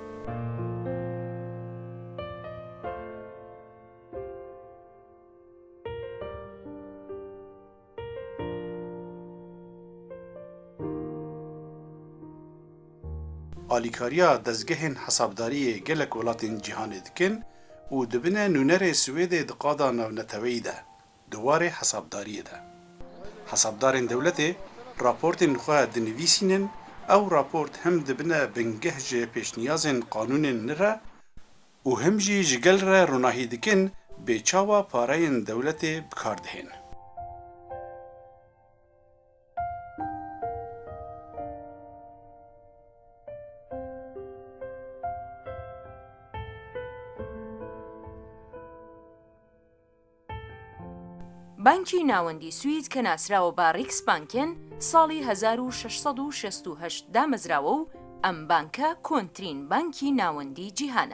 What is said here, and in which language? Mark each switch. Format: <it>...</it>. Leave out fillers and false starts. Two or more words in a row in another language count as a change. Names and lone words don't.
<ku>Alîkariya dezgehên hesabdariyê gelek welatên cîhanê dikin û dibine nûnerê Swêdê di qada navneteweyî de, di warê hesabdariyê de. Hesabdarên dewletê raportên xwe dinivîsînin, ew raport hem dibine bingeh ji pêşniyazên qanûnên nû re û hem jî ji gel re ronahî dikin bêçawa pareyên dewletê bikar dihên.</ku> <ckb>بانکی ناوەندی سوید کە ناسراوە با ریکس بانکێن ساڵی 1668 دامەزراوە و ئەم بانکە کۆنترین بانکی ناوەندی جیهانە.</ckb>